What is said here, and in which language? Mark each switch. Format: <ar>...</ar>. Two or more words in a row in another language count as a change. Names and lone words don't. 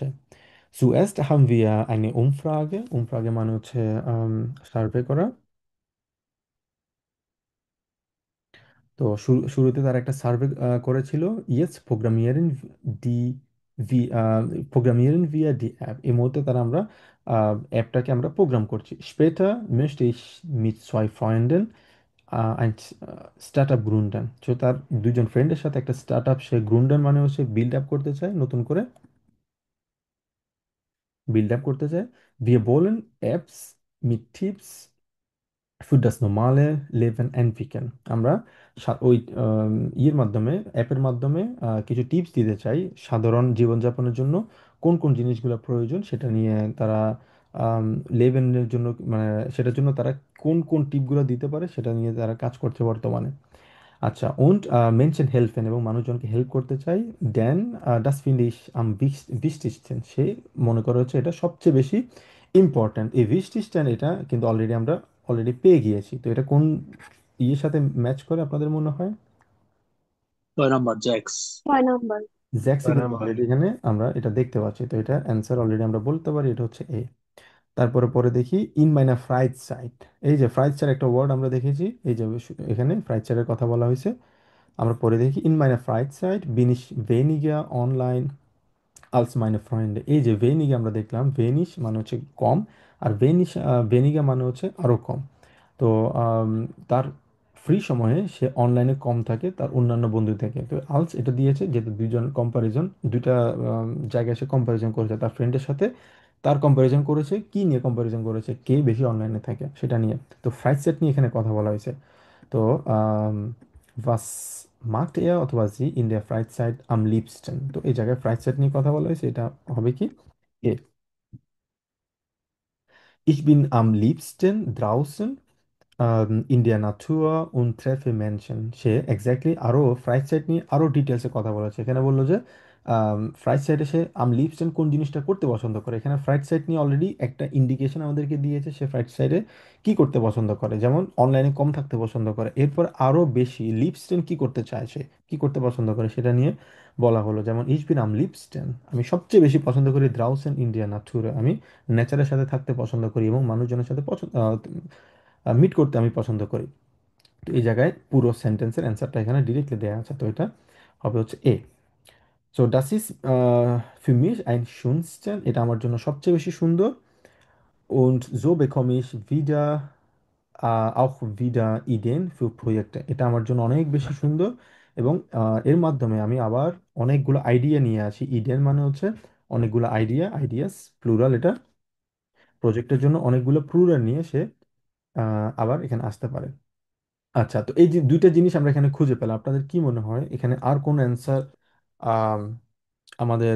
<de>Zuerst haben wir eine Umfrage, Umfrage</de> <bn>মানে হচ্ছে সার্ভে করা। তো শুরুতে তারা একটা সার্ভে করেছিল।</bn> <de>jetzt programmieren die programmieren wir die App,</de> <bn>এই মুহূর্তে তারা আমরা অ্যাপটাকে আমরা প্রোগ্রাম করছি।</bn> <de>Später möchte ich mit zwei Freunden ein Startup gründen,</de> <bn>তো তার দুজন ফ্রেন্ডের সাথে একটা স্টার্ট আপ সে গ্রুন্ডন মানে হচ্ছে</bn> <en>build up</en> <bn>করতে চায়, নতুন করে</bn> <en>build up</en> <bn>করতে চায়।</bn> <de>Wir wollen Apps mit Tipps für das normale Leben entwickeln,</de> <bn>আমরা ওই ইয়ের মাধ্যমে, অ্যাপের মাধ্যমে কিছু টিপস দিতে চাই সাধারণ জীবনযাপনের জন্য, কোন কোন জিনিসগুলো প্রয়োজন সেটা নিয়ে তারা লেভেনের জন্য, মানে সেটার জন্য তারা কোন কোন টিপগুলো দিতে পারে সেটা নিয়ে তারা কাজ করছে বর্তমানে। আচ্ছা,</bn> <de>und Menschen helfen,</de> <bn>এবং মানুষজনকে হেল্প করতে চাই।</bn> <de>দেন das finde ich am wichtigsten,</de> <bn>সে মনে করে হচ্ছে এটা সবচেয়ে বেশি ইম্পর্ট্যান্ট। এই wichtigsten এটা কিন্তু অলরেডি আমরা অলরেডি পেয়ে গিয়েছি, তো এটা কোন ইয়ের সাথে ম্যাচ করে আপনাদের মনে হয়?</bn> <de>Nummer sechs.</de> <bn>6 নাম্বার। জ্যাক্সই ছয় কিন্তু নাম্বার। অলরেডি এখানে আমরা এটা দেখতে পাচ্ছি, তো এটা অ্যান্সার অলরেডি আমরা বলতে পারি এটা হচ্ছে এ। তারপরে পরে দেখি</bn> <de>in meiner Freizeit.</de> <bn>এই যে ফ্রাইড সাইড একটা ওয়ার্ড আমরা দেখেছি, এই যে এখানে ফ্রাইড সাইডের কথা বলা হয়েছে। আমরা পরে দেখি</bn> <de>in meiner Freizeit bin ich weniger online als meine Freunde.</de> <bn>এই যে ভেনিগে আমরা দেখলাম, ভেনিশ মানে হচ্ছে কম, আর ভেনিগা মানে হচ্ছে আরো কম। তো আম, তার ফ্রি সময়ে সে অনলাইনে কম থাকে তার অন্যান্য বন্ধু থেকে। তো আলস এটা দিয়েছে যেহেতু দুইজন কম্পারিজন, দুইটা জায়গায় সে কম্পারিজন করেছে তার ফ্রেন্ডের সাথে। তার কম্পারিজন করেছে কি নিয়ে? কম্পারিজন করেছে কে বেশি অনলাইনে থাকে সেটা নিয়ে। তো ফ্রাইড সেট নিয়ে এখানে কথা বলা হয়েছে। তো</bn> <de>was mag er</de> <bn>অথবা</bn> <de>sie in der Freizeit am liebsten?</de> <bn>তো এই জায়গায় ফ্রাইড সেট নিয়ে কথা বলা হয়েছে, এটা হবে কি এ।</bn> <de>Ich bin am liebsten draußen in der Natur und treffe Menschen।</de> <bn>সে এক্স্যাক্টলি আরো ফ্রাইড সাইড নিয়ে আরো ডিটেলসে কথা বলেছে। এখানে বললো যে ফ্রাইড সাইডে সে</bn> <de>am liebsten</de> <bn>কোন জিনিসটা করতে পছন্দ করে। এখানে ফ্রাইড সাইড নিয়ে অলরেডি একটা ইন্ডিকেশন আমাদেরকে দিয়েছে সে ফ্রাইড সাইডে কি করতে পছন্দ করে, যেমন অনলাইনে কম থাকতে পছন্দ করে। এরপর আরো বেশি লিপস্টেন কি করতে চায়, সে কি করতে পছন্দ করে সেটা নিয়ে বলা হলো। যেমন</bn> <de>ich bin am liebsten,</de> <bn>আমি সবচেয়ে বেশি পছন্দ করি</bn> <de>draußen in der Natur,</de> <bn>আমি নেচারের সাথে থাকতে পছন্দ করি এবং মানুষজনের সাথে পছন্দ মিট করতে আমি পছন্দ করি। তো এই জায়গায় পুরো সেন্টেন্সের অ্যান্সারটা এখানে ডিরেক্টলি দেওয়া আছে, তো এটা হবে হচ্ছে এ।</bn> <de>so das ist für mich ein schönsten,</de> <bn>এটা আমার জন্য সবচেয়ে বেশি সুন্দর।</bn> <de>und so bekomme ich wieder auch wieder Ideen für Projekte,</de> <bn>এটা আমার জন্য অনেক বেশি সুন্দর এবং এর মাধ্যমে আমি আবার অনেকগুলো আইডিয়া নিয়ে আসি। ইডেন মানে হচ্ছে অনেকগুলো আইডিয়া,</bn> <en>ideas plural</en> <bn>এটা। প্রজেক্টের জন্য অনেকগুলো প্লুরাল নিয়ে সে আবার এখানে আসতে পারে। আচ্ছা, তো এই যে দুইটা জিনিস আমরা এখানে খুঁজে পেলাম, আপনাদের কি মনে হয় এখানে আর কোন অ্যান্সার আমাদের?</bn>